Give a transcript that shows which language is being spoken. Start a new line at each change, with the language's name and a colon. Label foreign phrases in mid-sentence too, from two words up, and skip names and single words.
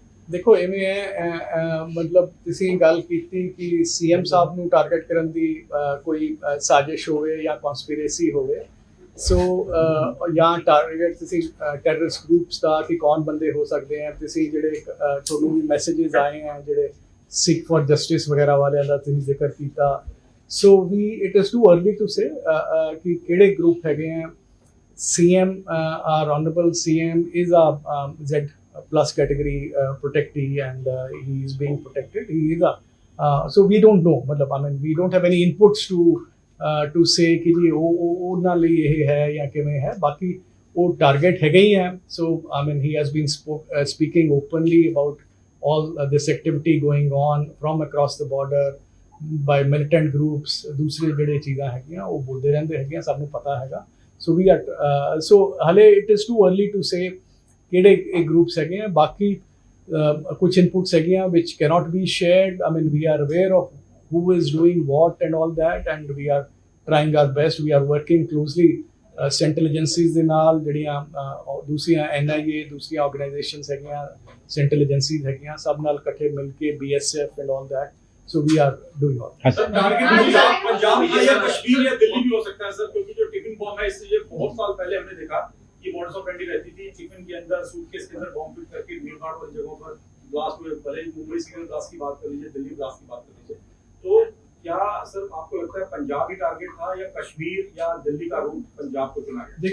Punjabi: ਦੇਖੋ ਐਵੇਂ ਹੈ ਮਤਲਬ ਤੁਸੀਂ ਗੱਲ ਕੀਤੀ ਕਿ ਸੀਐਮ ਸਾਹਿਬ ਨੂੰ ਟਾਰਗੇਟ ਕਰਨ ਦੀ ਕੋਈ ਸਾਜ਼ਿਸ਼ ਹੋਵੇ ਜਾਂ ਕਨਸਪੀਰੇਸੀ ਹੋਵੇ ਸੋ ਜਾਂ ਟਾਰਗੇਟ ਤੁਸੀਂ
English: terrorist groups
Punjabi: ਦਾ ਕਿ ਕੌਣ ਬੰਦੇ ਹੋ ਸਕਦੇ ਆ ਤੁਸੀਂ ਜਿਹੜੇ ਤੁਹਾਨੂੰ ਵੀ ਮੈਸੇजेस ਆਏ ਆ ਜਿਹੜੇ ਸਿੱਖ ਫॉर ਜਸਟਿਸ ਵਗੈਰਾ ਵਾਲਿਆਂ ਦਾ ਤੁਸੀਂ ਜ਼ਿਕਰ ਕੀਤਾ
English: so it is too early to say
Punjabi: ਕਿ ਕਿਹੜੇ ਗਰੁੱਪ ਹੈਗੇ ਆ
English: CM our honorable CM is a Z plus category protectee and he is being protected he is so we don't know matlab I mean we don't have any inputs to say
Punjabi: ਕਿ ਜੀ ਉਹਨਾਂ ਲਈ ਇਹ ਹੈ ਜਾਂ ਕਿਵੇਂ ਹੈ ਬਾਕੀ ਉਹ ਟਾਰਗੇਟ ਹੈਗੇ ਹੀ ਹੈ
English: so I mean he has been speaking openly about all this activity going on from across the border by militant groups
Punjabi: ਦੂਸਰੇ ਜਿਹੜੇ ਚੀਜ਼ਾਂ ਹੈਗੀਆਂ ਉਹ ਬੋਲਦੇ ਰਹਿੰਦੇ ਹੈਗੀਆਂ ਸਭ ਨੂੰ ਪਤਾ ਹੈਗਾ
English: so we are so ਹਲੇ it is too early to say
Punjabi: ਕਿਹੜੇ ਇਹ ਗਰੁੱਪਸ ਹੈਗੇ ਆ ਬਾਕੀ ਕੁਝ ਇਨਪੁਟਸ ਹੈਗੀਆਂ
English: which cannot be shared I mean we are aware of who is doing what and all that and we are trying our best we are working closely central agencies
Punjabi: ਦੇ ਨਾਲ ਜਿਹੜੀਆਂ ਦੂਸਰੀਆਂ NIA ਦੂਸਰੀਆਂ ਆਰਗੇਨਾਈਜੇਸ਼ਨਸ ਹੈਗੀਆਂ
English: central agencies
Punjabi: ਹੈਗੀਆਂ ਸਭ ਨਾਲ ਇਕੱਠੇ ਮਿਲ ਕੇ
English: BSF and all that so we are doing all
Hindi: सर टारगेट पंजाब या कश्मीर या दिल्ली भी हो सकता है सर क्योंकि जो
English: tiffin bomb
Hindi: है इससे ये बहुत साल पहले हमने देखा कि
Latin: modus operandi
Hindi: रहती थी टिफिन के अंदर सूटकेस के अंदर बॉम्ब फिट करके भीड़ भाड़ वाली जगहों पर ब्लास्ट हुए भले मुंबई से ब्लास्ट की बात कर लीजिए दिल्ली ब्लास्ट की बात कर लीजिए तो क्या सर आपको लगता है पंजाब ही टारगेट था या कश्मीर या दिल्ली का रूट पंजाब को चुना गया?